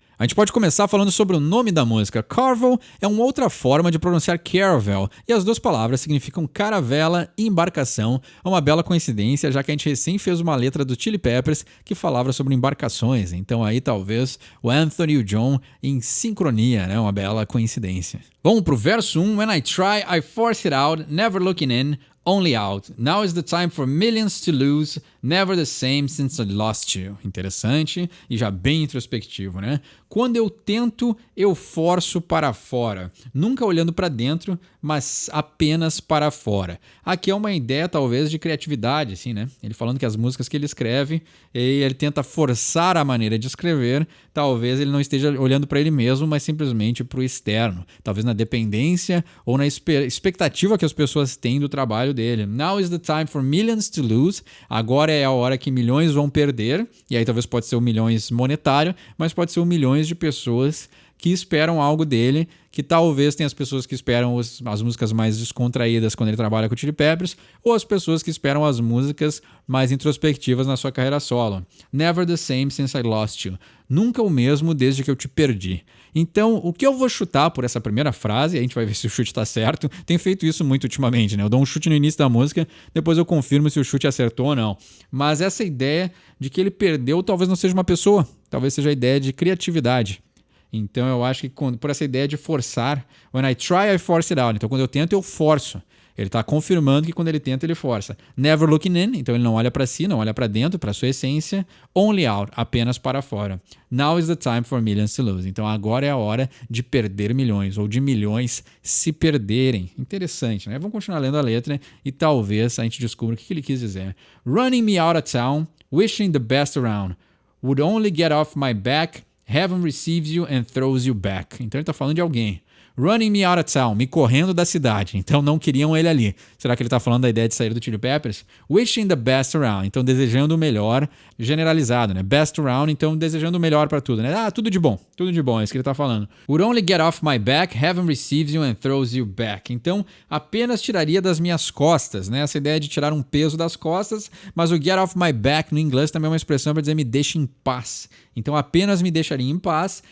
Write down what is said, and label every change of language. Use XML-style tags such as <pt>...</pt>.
<pt>A gente pode começar falando sobre o nome da música. Carvel é uma outra forma de pronunciar Carvel, e as duas palavras significam caravela e embarcação. É uma bela coincidência, já que a gente recém fez uma letra do Chili Peppers que falava sobre embarcações. Então aí talvez o Anthony e o John em sincronia, né? Uma bela coincidência. Vamos pro verso 1.</pt> <en>When I try, I force it out, never looking in, only out. Now is the time for millions to lose, never the same since I lost you.</en> <pt>Interessante e já bem introspectivo, né? Quando eu tento, eu forço para fora. Nunca olhando para dentro, mas apenas para fora. Aqui é uma ideia, talvez, de criatividade, assim, né? Ele falando que as músicas que ele escreve, ele tenta forçar a maneira de escrever. Talvez ele não esteja olhando para ele mesmo, mas simplesmente para o externo. Talvez na dependência ou na expectativa que as pessoas têm do trabalho dele.</pt> <en>Now is the time for millions to lose.</en> <pt>Agora é a hora que milhões vão perder. E aí talvez pode ser o milhões monetário, mas pode ser o milhões de pessoas que esperam algo dele, que talvez tenha as pessoas que esperam as músicas mais descontraídas quando ele trabalha com o Chili Peppers, ou as pessoas que esperam as músicas mais introspectivas na sua carreira solo.</pt> <en>Never the same since I lost you.</en> <pt>Nunca o mesmo desde que eu te perdi. Então, o que eu vou chutar por essa primeira frase, a gente vai ver se o chute está certo. Tenho feito isso muito ultimamente, né? Eu dou um chute no início da música, depois eu confirmo se o chute acertou ou não. Mas essa ideia de que ele perdeu talvez não seja uma pessoa, talvez seja a ideia de criatividade. Então eu acho que por essa ideia de forçar,</pt> <en>when I try, I force it out.</en> <pt>Então quando eu tento, eu forço. Ele está confirmando que quando ele tenta, ele força.</pt> <en>Never looking in,</en> <pt>então ele não olha para si, não olha para dentro, para sua essência.</pt> <en>Only out,</en> <pt>apenas para fora.</pt> <en>Now is the time for millions to lose.</en> <pt>Então agora é a hora de perder milhões, ou de milhões se perderem. Interessante, né? Vamos continuar lendo a letra e talvez a gente descubra o que ele quis dizer.</pt> <en>Running me out of town, wishing the best around. Would only get off my back. Heaven receives you and throws you back.</en> <pt>Então ele está falando de alguém.</pt> <en>Running me out of town,</en> <pt>me correndo da cidade. Então não queriam ele ali. Será que ele está falando da ideia de sair do Chili Peppers?</pt> <en>Wishing the best around.</en> <pt>Então desejando o melhor, generalizado, né?</pt> <en>Best around,</en> <pt>então desejando o melhor para tudo, né? Ah, tudo de bom, é isso que ele está falando.</pt> <en>Would only get off my back, heaven receives you and throws you back.</en> <pt>Então apenas tiraria das minhas costas, né? Essa ideia de tirar um peso das costas, mas o</pt> <en>get off my back</en> <pt>no inglês também é uma expressão para dizer me deixe em paz. Então apenas me deixaria em paz.</pt>